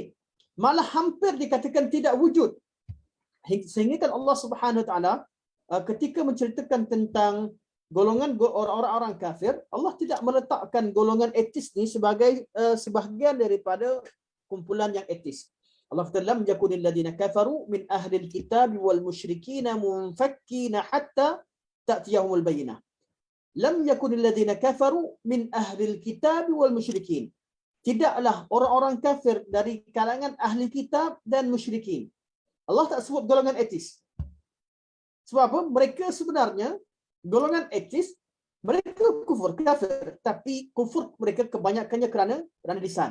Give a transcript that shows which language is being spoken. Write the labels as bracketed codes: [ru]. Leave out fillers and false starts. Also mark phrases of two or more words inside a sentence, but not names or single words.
[ms] Malah hampir dikatakan tidak wujud. Sehingga kan Allah [ar] سبحانه وتعالى [ms] ketika menceritakan tentang golongan orang-orang kafir, Allah tidak meletakkan golongan etis ni sebagai sebahagian daripada kumpulan yang etis. Allah kata [ar] لم يكن الذين كفروا من أهل الكتاب والمشركين منفكين حتى تأتيهم البينة. لم يكن الذين كفروا من أهل الكتاب والمشركين. [ms] Tidaklah orang-orang kafir dari kalangan ahli kitab dan musyrikin. Allah tak sebut golongan etis. Sebab apa? Mereka sebenarnya golongan etis, mereka kufur, kafir, tapi kufur mereka kebanyakannya kerana lisan.